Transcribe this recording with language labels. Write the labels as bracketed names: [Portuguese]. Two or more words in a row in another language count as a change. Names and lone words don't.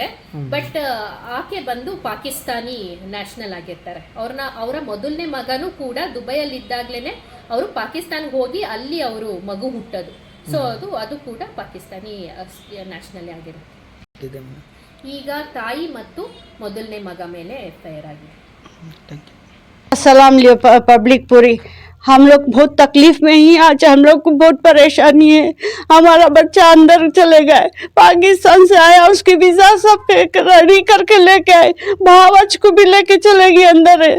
[Kannada] ಬಟ್ ಆಕೆ ಬಂದು [English] Pakistani national [Kannada] ಆಗಿರ್ತಾರೆ. ಅವರ ಮೊದಲನೇ ಮಗನೂ ಕೂಡ ದುಬೈಯಲ್ಲಿ ಇದ್ದಾಗ್ಲೇನೆ ಅವರು ಪಾಕಿಸ್ತಾನ್ಗೆ ಹೋಗಿ ಅಲ್ಲಿ ಅವರು ಮಗು ಹುಟ್ಟೋದು. ಸೊ ಅದು ಕೂಡ [English] Pakistani national [Kannada] ಆಗಿರುತ್ತೆ. ಈಗ ತಾಯಿ ಮತ್ತು ಮೊದಲನೇ ಮಗ ಮೇಲೆ FIR ಆಗಿದೆ. [Hindi] सलाम लियो पब्लिक पूरी। हम लोग बहुत तकलीफ में ही, आज हम लोग को बहुत परेशानी है। हमारा बच्चा अंदर चले गए, पाकिस्तान से आया, उसकी वीजा सब रेडी करके लेके आए, भावच को भी लेके चले गई अंदर है।